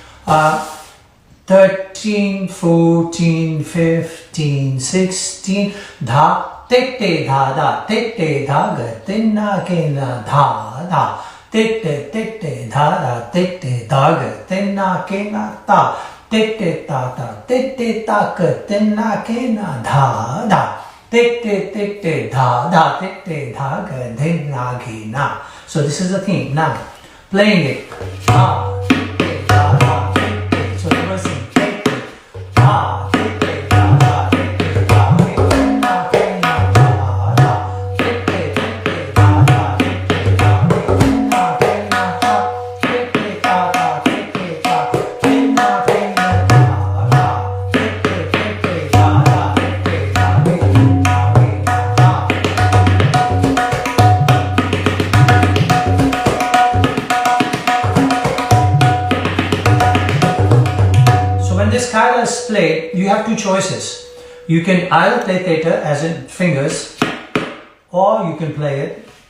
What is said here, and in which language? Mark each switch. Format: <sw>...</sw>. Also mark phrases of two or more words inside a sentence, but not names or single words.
<en>13, 14, 15, 16, dha, te, dha, da, te, dha, ga, tinna, kena, dha, da. Tete, tete, da, da, tete, da, ga, tenna, kena, ta. Tete, ta, ta, tete, ta, ga, tenna, kena, da, da. Tete, tete, da, da, tete, da, ga, tenna, kena. So this is the theme. Now, playing it. Da, tete, da, da, tete. So reversing. Tete, da, tete, da, da, tete, da, ga, tenna, kena, da, da. Tete, tete, da, da, tete, da, ga, tenna, kena, ta. Tete, ta, ta, tete, ta, tenna, kena, da, da. Tete, tete, da, da, tete, da, ga, tenna, kena, ta. So when this qaida is played, you have two choices. You can either play theta as in fingers, or you can play it.</en>